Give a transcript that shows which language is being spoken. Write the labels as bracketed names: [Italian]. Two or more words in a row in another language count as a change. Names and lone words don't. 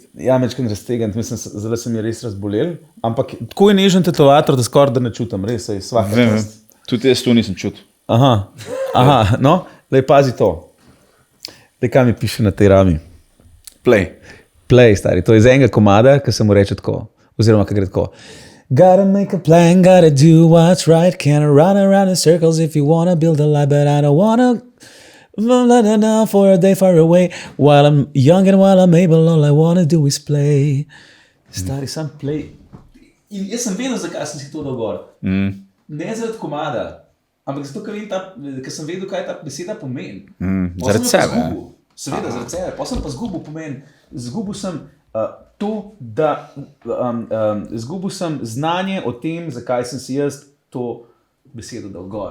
[Slovenian] Ja, mečkaj raztegniti, mislim, zdaj se mi je res razbolel, ampak tako je nežen tetovator, da skoraj da ne čutim, res je svaka čast. Tudi jaz tu nisem čutil. Aha, no, lej pazi to. Te kaj mi piše na tej rami? Play. Play, stari. To je iz enega komada, ki se mu reče tako. Oziroma, ki gre tako. [English] Gotta make a plan, gotta do what's right. Can't run around in circles if you wanna build a life, but I don't wanna for a day far away. While I'm young and while I'm able, all I wanna do is play. [Slovenian] Stari, sam play. In jaz sem vedel, zakaj sem si to dal gor. Ne zaradi komada, ampak zato, ker sem vedel, kaj ta beseda pomeni. Zaradi sebe. Seveda, zaradi sebe. Pa sem pa zgubil pomen. Zgubil sem to, da zgubil sem znanje o tem, zakaj sem si jaz to besedo dal gor.